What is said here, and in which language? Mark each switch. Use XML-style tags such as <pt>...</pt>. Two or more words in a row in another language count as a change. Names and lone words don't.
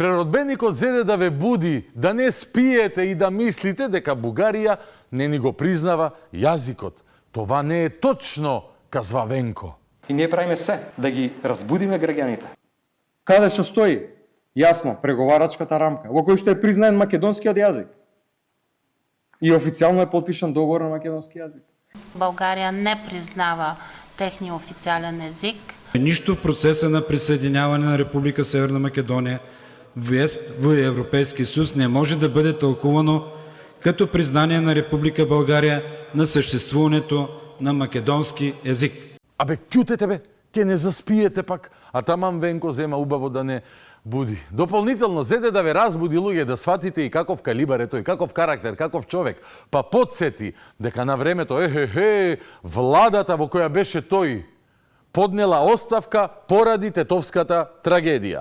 <mk>Преродбеникот зеде да ве буди, да не спиете и да мислите дека Бугарија не ни го признава јазикот.</mk> <bg>Това не е точно, казва Венко.</bg> <mk>И ние правиме се да ги разбудиме граѓаните. Каде што стои? Јасно, преговарачката рамка, во кој што е признаен македонскиот јазик. И официјално е подпишан договор на македонски јазик.</mk> <bg>България не признава техния официален език. Ништо в процеса на присъединяване на Република Северна Македония в Европейския съюз не може да бъде тълкувано като признание на Република България на съществуването на македонски език.</bg> <mk>Абе, кјутете бе, ке не заспиете пак, а таман Венко зема убаво да не буди. Дополнително зеде да ве разбуди луѓе, да сватите и каков калибар е тој, каков карактер, каков човек, па подсети дека на времето, владата во која беше тој поднела оставка поради тетовската трагедија.</mk>